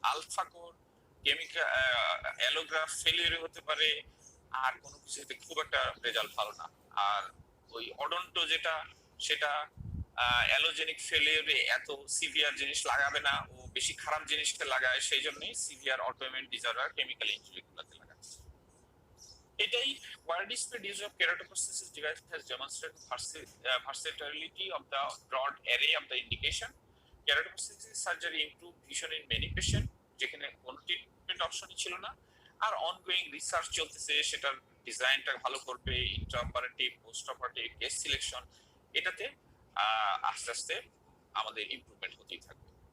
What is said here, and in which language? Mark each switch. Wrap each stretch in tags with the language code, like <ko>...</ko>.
<bn>Alpha core chemical অ্যালোগ্রাফ ফেলিয়ারে হতে পারে, আর কোনো কিছুতে খুব একটা রেজাল্ট ভালো না। আর ওই অডন্টো যেটা, সেটা অ্যালোজেনিক ফেলিয়ারে এত সিভিয়ার জিনিস লাগাবে না, ও বেশি খারাপ জিনিসকে লাগায়, সেই জন্যই severe autoimmune disorder chemical injury গুলোতে লাগাচ্ছে।</bn> <en>এটাই widespread use of keratoprosthesis device has demonstrated versatility of the broad array of the indication. Keratoprosthesis surgery improved vision in many patient,</en> <bn>যেখানে কোনো ট্রিটমেন্ট অপশনই ছিল না। আর অনগোয়িং রিসার্চ চলতেছে, সেটার ডিজাইনটা ভালো করবে, intraoperative, post operative, case selection, এটাতে আস্তে আস্তে আমাদের ইমপ্রুভমেন্ট হতেই থাকবে।</bn>